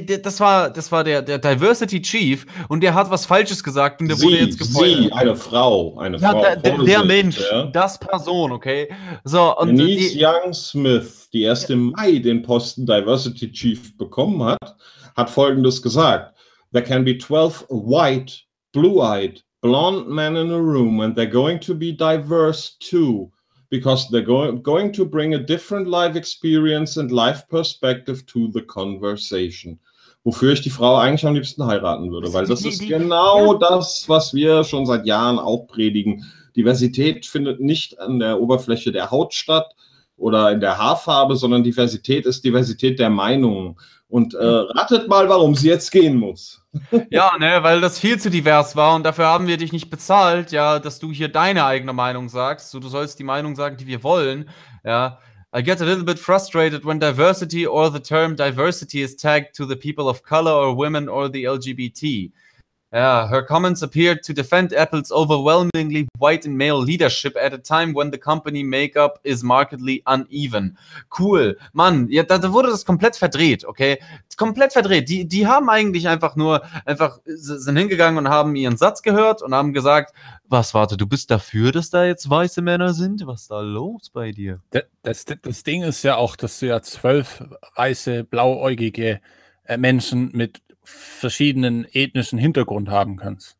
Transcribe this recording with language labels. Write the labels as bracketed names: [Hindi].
[German] Das war der Diversity Chief und der hat was Falsches gesagt und der wurde jetzt gefeuert. Sie, eine Frau. Ja, der Mensch, ja? Das Person, okay? So, und Denise Young Smith, die erst im Mai den Posten Diversity Chief bekommen hat, hat Folgendes gesagt. [English] There can be 12 white, blue-eyed, blonde men in a room and they're going to be diverse too because they're going to bring a different life experience and life perspective to the conversation. [German] Wofür ich die Frau eigentlich am liebsten heiraten würde, weil das ist genau das, was wir schon seit Jahren auch predigen. Diversität findet nicht an der Oberfläche der Haut statt oder in der Haarfarbe, sondern Diversität ist Diversität der Meinungen. Und ratet mal, warum sie jetzt gehen muss. Ja, ne, weil das viel zu divers war und dafür haben wir dich nicht bezahlt, ja, dass du hier deine eigene Meinung sagst. So, du sollst die Meinung sagen, die wir wollen. Ja. [English] I get a little bit frustrated when diversity or the term diversity is tagged to the people of color or women or the LGBT. Yeah, her comments appeared to defend Apple's overwhelmingly white and male leadership at a time when the company makeup is markedly uneven. Cool. [German] Mann, ja, da wurde das komplett verdreht, okay? Komplett verdreht. Die haben eigentlich einfach sind hingegangen und haben ihren Satz gehört und haben gesagt, was, warte, du bist dafür, dass da jetzt weiße Männer sind? Was ist da los bei dir? Das Ding ist ja auch, dass du ja 12 weiße, blauäugige Menschen mit verschiedenen ethnischen Hintergrund haben kannst.